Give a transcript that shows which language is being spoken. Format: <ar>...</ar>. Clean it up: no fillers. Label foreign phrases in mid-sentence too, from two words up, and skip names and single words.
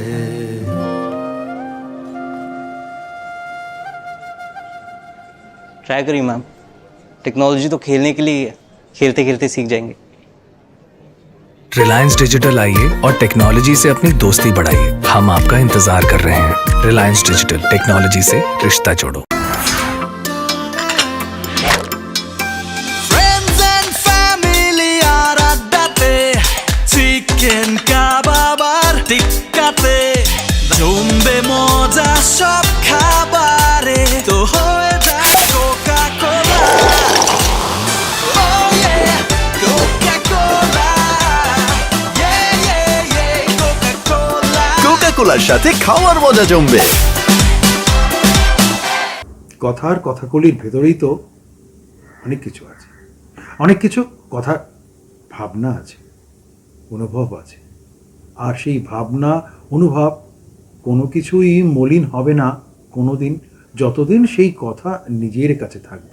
<hi>ट्राई करिए मैम, टेक्नोलॉजी तो खेलने के लिए है, खेलते खेलते सीख जाएंगे। रिलायंस डिजिटल आइए और टेक्नोलॉजी से अपनी दोस्ती बढ़ाइए। हम आपका इंतजार कर रहे हैं। रिलायंस डिजिटल, टेक्नोलॉजी से रिश्ता जोड़ो।</hi> <en>Friends and family</en> <bn>আর আড্ডাতে চিকেন কাবাব আর টিক্কাতে জমবে মজা সব খাবারে তো হয়ে যায় কোকা কোলা।</bn> <en>Oh yeah, Coca-Cola. Yeah, yeah, yeah, Coca-Cola.</en> <bn>কোকা-কোলার সাথে খাওয়ার মজা জমবে। কথার কথাকলির ভেতরেই তো অনেক কিছু আছে, অনেক কিছু কথার ভাবনা আছে, অনুভব আছে। আর সেই ভাবনা অনুভব কোনো কিছুই মলিন হবে না কোনো দিন, যতদিন সেই কথা নিজের কাছে থাকবে।</bn>